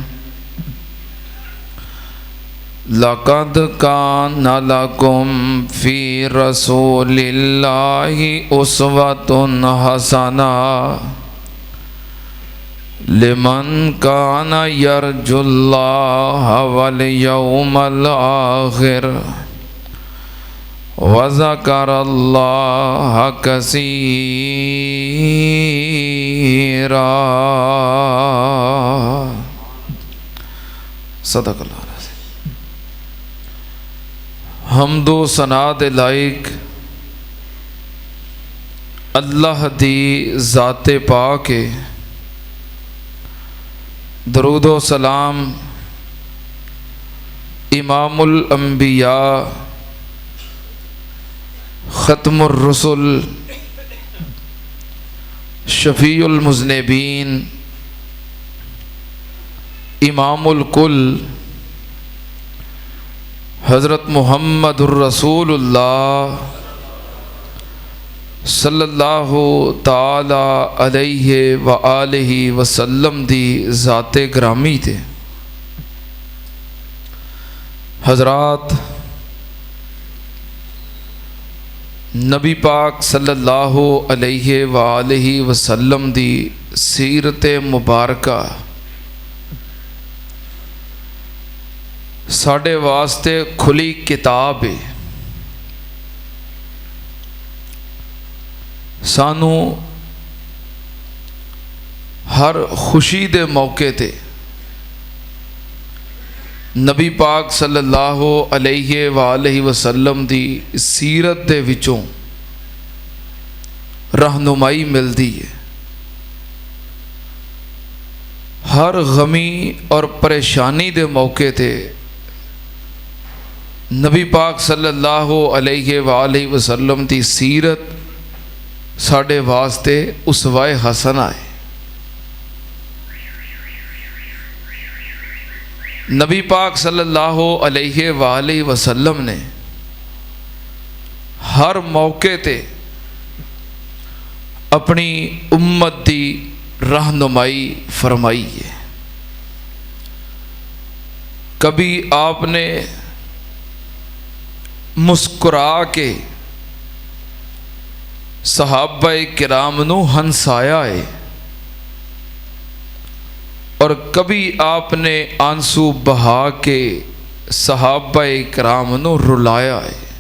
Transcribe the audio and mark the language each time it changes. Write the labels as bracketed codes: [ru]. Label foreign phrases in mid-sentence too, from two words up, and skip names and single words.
[ar] لقد كان لكم في رسول الله أسوة حسنة لمن كان يرجو الله واليوم الآخر وذكر الله كثيرا. صدق الله. [pa] حمد و ثنا دے لائق اللہ دی ذاتِ پاک ہے. درود و سلام امام الانبیاء ختم الرسول شفیع المذنبین امام الکل حضرت محمد رسول اللہ [ar] صلى الله تعالى عليه وآله وسلم [pa] دی ذاتِ گرامی تھے. حضرات، نبی پاک [ar] صلى الله عليه وآله وسلم [pa] دی سیرت مبارکہ ساڈے واسطے کھلی کتاب ہے. سانوں ہر خوشی دے موقعے تے نبی پاک [ar] صلى الله عليه وآله وسلم [pa] دی سیرت دے وچوں رہنمائی ملتی ہے. ہر غمی اور پریشانی دے موقعے تے نبی پاک [ar] صلى الله عليه وآله وسلم [pa] دی سیرت ساڈے واسطے اسوۂ حسنہ ہے. نبی پاک [ar] صلى الله عليه وآله وسلم [pa] نے ہر موقعے تے اپنی امت دی رہنمائی فرمائی ہے. کبھی آپ نے مسکرا کے صحابۂ کرام نوں ہنسایا ہے اور کبھی آپ نے آنسو بہا کے صحابۂ کرام نوں رلایا ہے.